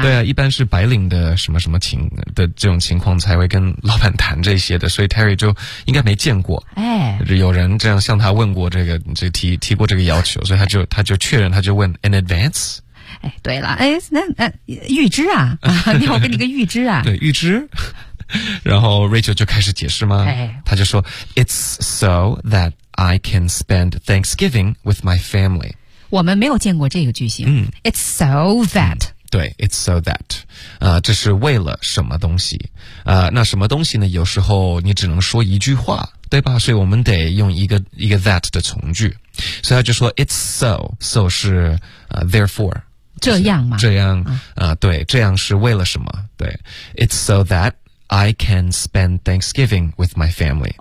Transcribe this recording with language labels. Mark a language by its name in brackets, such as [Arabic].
[Chinese] 对啊，一般是白领的什么什么情的这种情况才会跟老板谈这些的，所以 Terry 就应该没见过。哎。有人这样向他问过这个这提过这个要求，所以他就确认，他就问 , [English] an advance? [Chinese] 哎，对了，哎，那预支啊，你好，给你个预支啊。对，预支。然后 Rachel 就开始解释吗？他就说 [English] It's so that I can spend Thanksgiving with my family. [Chinese] 我们没有见过这个句型。嗯、 [English] It's so that.、嗯、 [Chinese] 对 , [English] It's so that.、 [Chinese] 这是为了什么东西、那什么东西呢，有时候你只能说一句话对吧，所以我们得用一个 that 的从句。所以他就说 [English] It's so. [Chinese] So 是、therefore. 这样吗？这样、对，这样是为了什么？ [English] 对 ，It's so that I can spend Thanksgiving with my family。